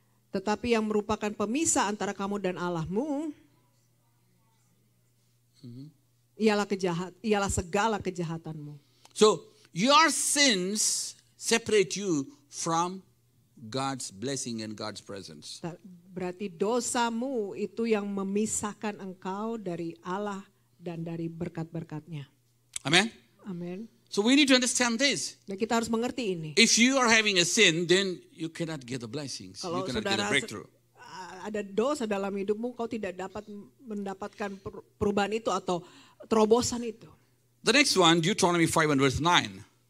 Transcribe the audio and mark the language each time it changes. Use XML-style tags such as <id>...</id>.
<id>Tetapi yang merupakan pemisah antara kamu dan Allahmu ialah segala kejahatanmu.</id> <en>So your sins separate you from God's blessing and God's presence.</en> <id>Berarti dosamu itu yang memisahkan engkau dari Allah dan dari berkat-berkatnya.</id> <en>Amen.</en> <id>Amin.</id> <en>So we need to understand this.</en> <id>Dan kita harus mengerti ini.</id> <en>If you are having a sin, then you cannot get the blessings.</en> <id>Kalau</id> <en>You cannot get a</en> <id>saudara</id> <en>breakthrough.</en> <id>ada dosa dalam hidupmu, kau tidak dapat mendapatkan perubahan itu atau terobosan itu.</id> <en>The next one, Deuteronomy 5 and verse 9.</en>